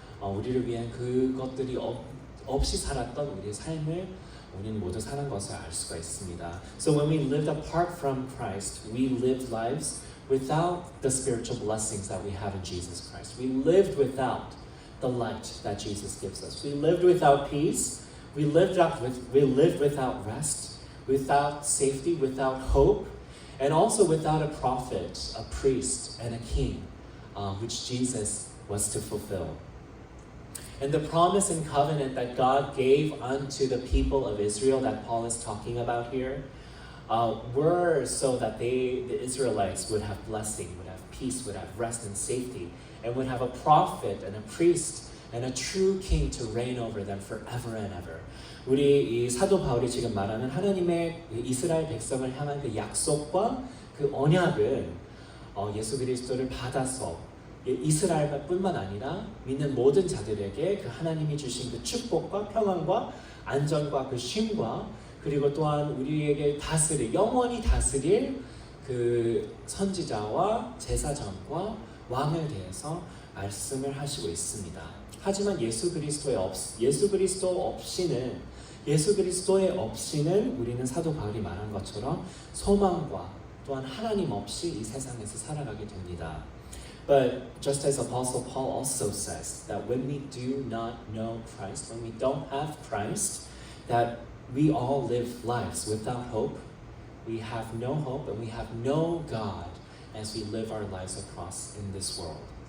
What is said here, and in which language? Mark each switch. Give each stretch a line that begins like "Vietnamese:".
Korean: 우리를 위한 그것들이 없이 살았던 우리의 삶을 우리는 모두 사는 것을 알 수가 있습니다.
English: So when we lived apart from Christ, we lived lives without the spiritual blessings that we have in Jesus Christ. We lived without the light that Jesus gives us. We lived without peace. We lived without rest, without safety, without hope, and also without a prophet, a priest, and a king, which Jesus was to fulfill. And the promise and covenant that God gave unto the people of Israel that Paul is talking about here were so that the Israelites would have blessing, would have peace, would have rest and safety, and would have a prophet and a priest and a true king to reign over them forever and ever.
Korean: 우리 이 사도 바울이 지금 말하는 하나님의 이스라엘 백성을 향한 그 약속과 그 언약은 예수 그리스도를 받아서 이스라엘뿐만 아니라 믿는 모든 자들에게 그 하나님이 주신 그 축복과 평안과 안전과 그 쉼과 그리고 또한 우리에게 영원히 다스릴 그 선지자와 제사장과 왕을 대해서 말씀을 하시고 있습니다. 하지만 예수 그리스도의 없이는 우리는 사도 바울이 말한 것처럼 소망과 또한 하나님 없이 이 세상에서 살아가게 됩니다.
English: But just as Apostle Paul also says that when we do not know Christ, when we don't have Christ, that we all live lives without hope. We have no hope and we have no God as we live our lives across in this world.